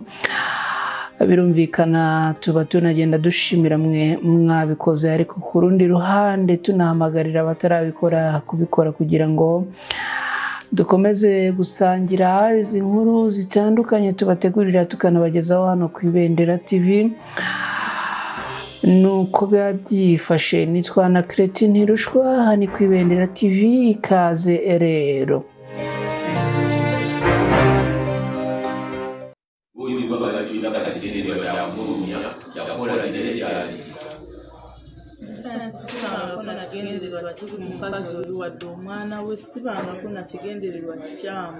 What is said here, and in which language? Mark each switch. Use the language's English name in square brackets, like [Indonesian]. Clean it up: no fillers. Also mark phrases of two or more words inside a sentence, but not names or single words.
[Kinyarwanda] Birumvikana tuba tunagenda dushimira mwe mwabikoze, ariko ku rundi ruhande tunahamagarira abatarabikora kubikora kugira ngo dukomeze gusangira izi nkuru zitandukanye tubategurira tukanabagezaho hano ku Ibendera TV. Nuko biba byifashe. Nitwa na Cretin Ntirushwa, hano ku Ibendera TV. Ikaze rero. [Ganda] Nagendererwa umukazi wadde omwana we sibanga ko nakigendererwa kikyamu